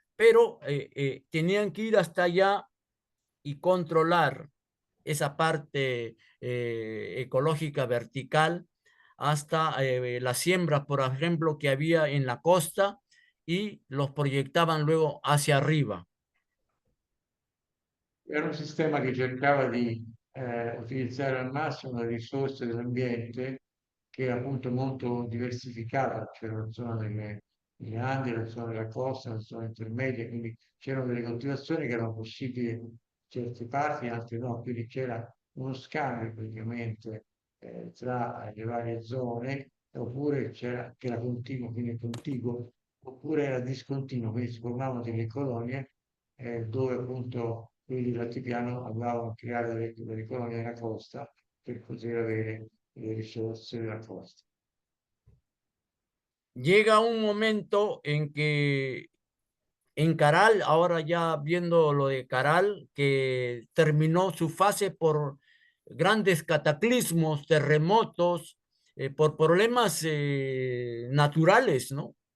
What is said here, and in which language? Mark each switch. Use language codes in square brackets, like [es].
[es] Pero tenían que ir hasta allá y controlar esa parte ecológica vertical hasta las siembras, por ejemplo, que había en la costa, y los proyectaban luego hacia arriba. [it] Era un sistema che cercava di utilizzare al massimo le risorse dell'ambiente, che è appunto molto diversificata, c'era la zona delle Andi, la zona della costa, la zona intermedia, quindi c'erano delle coltivazioni che erano possibili in certe parti, altre no, quindi c'era uno scambio praticamente tra le varie zone, oppure c'era che era continuo, quindi contiguo, oppure era discontinuo, quindi si formavano delle colonie dove appunto quelli dell'altipiano andavano a creare delle colonie nella costa per poter avere le risorse della costa. [es] Llega un momento en que en Caral, ahora ya viendo lo de Caral, que terminó su fase por grandes cataclismos, terremotos, por problemas naturales, ¿no?